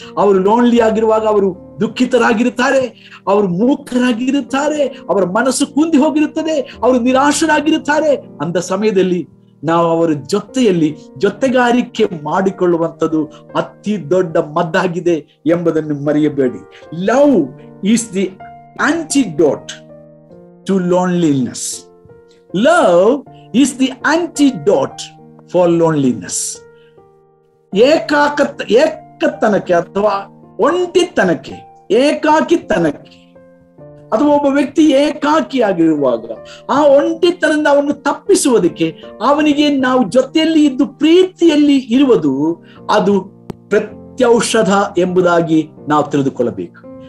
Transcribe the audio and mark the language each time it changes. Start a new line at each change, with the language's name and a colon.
Kannada: ಅವರು ಲೋನ್ಲಿ ಆಗಿರುವಾಗ ಅವರು ದುಃಖಿತರಾಗಿರುತ್ತಾರೆ, ಅವರು ಮೂಕರಾಗಿರುತ್ತಾರೆ, ಅವರ ಮನಸ್ಸು ಕುಂದಿ ಹೋಗಿರುತ್ತದೆ, ಅವರು ನಿರಾಶರಾಗಿರುತ್ತಾರೆ. ಅಂತ ಸಮಯದಲ್ಲಿ ನಾವು ಅವರ ಜೊತೆಯಲ್ಲಿ ಜೊತೆಗಾರಿಕೆ ಮಾಡಿಕೊಳ್ಳುವಂಥದ್ದು ಅತಿ ದೊಡ್ಡ ಮದ್ದಾಗಿದೆ ಎಂಬುದನ್ನು ಮರೆಯಬೇಡಿ.
English: Love is the antidote to loneliness. Love is the antidote for loneliness.
Kannada: ಏಕತನಕ್ಕೆ ಅಥವಾ ಒಂಟಿತನಕ್ಕೆ, ಏಕಾಕಿತನಕ್ಕೆ, ಅಥವಾ ಒಬ್ಬ ವ್ಯಕ್ತಿ ಏಕಾಕಿಯಾಗಿರುವಾಗ ಆ ಒಂಟಿತನದಿಂದ ಅವನು ತಪ್ಪಿಸುವುದಕ್ಕೆ ಅವನಿಗೆ ನಾವು ಜೊತೆಯಲ್ಲಿ ಇದ್ದು ಪ್ರೀತಿಯಲ್ಲಿ ಇರುವುದು ಅದು ಪ್ರತ್ಯೌಷಧ ಎಂಬುದಾಗಿ ನಾವು ತಿಳಿದುಕೊಳ್ಳಬೇಕು.